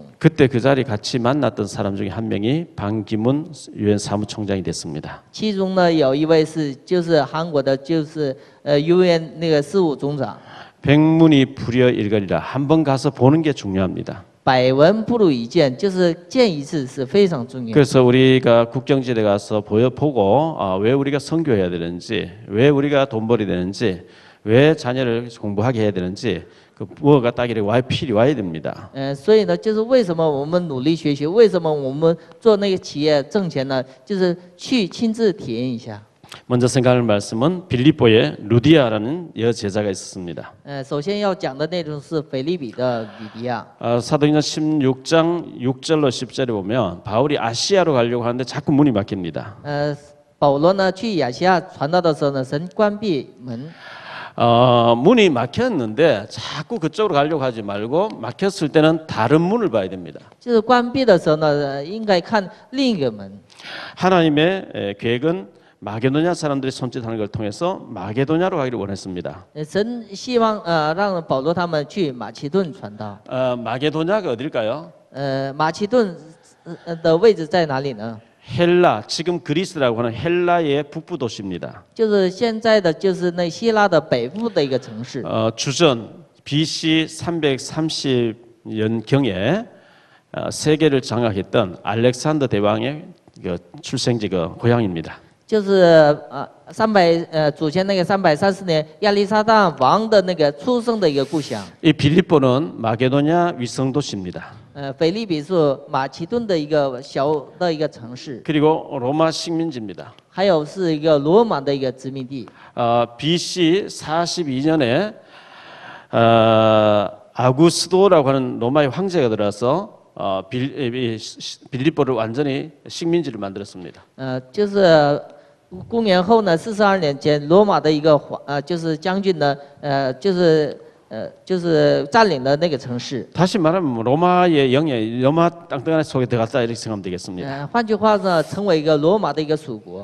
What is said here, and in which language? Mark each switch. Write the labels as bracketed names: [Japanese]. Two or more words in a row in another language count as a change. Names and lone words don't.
[Korean] 그때 그 자리 같이 만났던 사람 중에 한 명이 반기문 유엔 사무총장이 됐습니다. [Chinese] 其中呢有一位就是韩国的，就是UN那个事务总长。 [Korean] 백문이 불여일거리라 한 번 가서 보는 게 중요합니다. [Chinese] 百闻不如一见，就是见一次是非常重要。 [Korean] 그래서 우리가 국경지대 가서 보고 왜 우리가 선교해야 되는지, 왜 우리가 돈 벌어야 되는지, 왜 자녀를 공부하게 해야 되는지 그 뭐가 딱 이렇게 와야 됩니다. [Chinese] 所以呢，就是为什么我们努力学习，为什么我们做那个企业挣钱呢？就是去亲自体验一下。 [Korean] 먼저 생각할 말씀은 빌립보에 루디아라는 여제자가 있었습니다. [Chinese] 首先要讲的内容是腓立比的吕迪亚。 [Korean] 사도행전 16장 6절로 10절에 보면 바울이 아시아로 가려고 하는데 자꾸 문이 막힙니다. [Chinese] 保罗呢去亚细亚传道的时候呢，神关闭门。 [Korean] 문이 막혔는데 자꾸 그쪽으로 가려고 하지 말고 막혔을 때는 다른 문을 봐야 됩니다. [Chinese] 就是关闭的时候呢，应该看另一个门。 [Korean] 하나님의 계획은 마게도냐 사람들이 손짓하는 걸 통해서 마게도냐로 가기를 원했습니다. [Chinese] 神希望让保罗他们去马其顿传道。 [Korean] 마게도냐가 어딜까요? [Chinese] 马其顿的位置在哪里呢？ [Korean] 헬라, 지금 그리스라고 하는 헬라의 북부 도시입니다. [Chinese] 就是现在的就是那希腊的北部的一个城市。 [Korean] 주전 BC 330년경에 세계를 장악했던 알렉산더 대왕의 출생지가 고향입니다. [Chinese] 就是祖先那个330年亚历山大王的那个出生的一个故乡。 [Korean] 이 빌립보는 마게도냐 위성 도시입니다. [Chinese] 腓立比是马其顿的一个小的一个城市， [Korean] 그리고 로마 식민지입니다. [Chinese] 还有是一个罗马的一个殖民地。 [Korean] BC 42년에 아구스도라고 하는 로마의 황제가 들어서 빌립보를 완전히 식민지를 만들었습니다. [Chinese] 就是公元后呢，42年前，罗马的一个就是将军呢，就是占领了那个城市。 [Korean] 다시 말하면 로마의 영예, 로마 땅덩어리 속에 들어갔다 이렇게 생각하면 되겠습니다. [Chinese] 换句话呢，成为一个罗马的一个属国。